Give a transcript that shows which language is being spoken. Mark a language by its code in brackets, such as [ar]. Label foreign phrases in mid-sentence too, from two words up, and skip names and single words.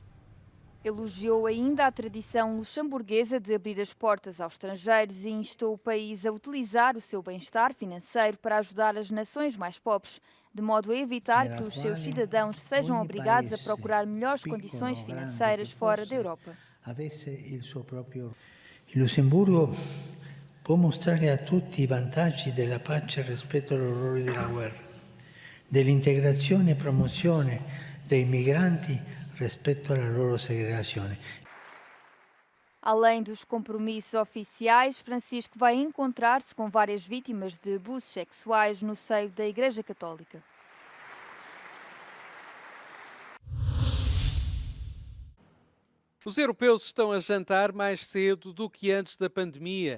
[pt] Elogiou ainda a tradição luxemburguesa de abrir as portas aos estrangeiros e instou o país a utilizar o seu bem-estar financeiro para ajudar as nações mais pobres, de modo a evitar que os seus cidadãos sejam obrigados a procurar melhores condições financeiras fora da Europa. [it] avesse il suo proprio. Il Lussemburgo può mostrare a tutti i vantaggi della pace rispetto agli orrori della guerra, dell'integrazione e promozione dei migranti rispetto alla loro segregazione. [pt] Além dos compromissos oficiais, Francisco vai encontrar-se com várias vítimas de abusos sexuais no seio da Igreja Católica. Os europeus estão a jantar mais cedo do que antes da pandemia.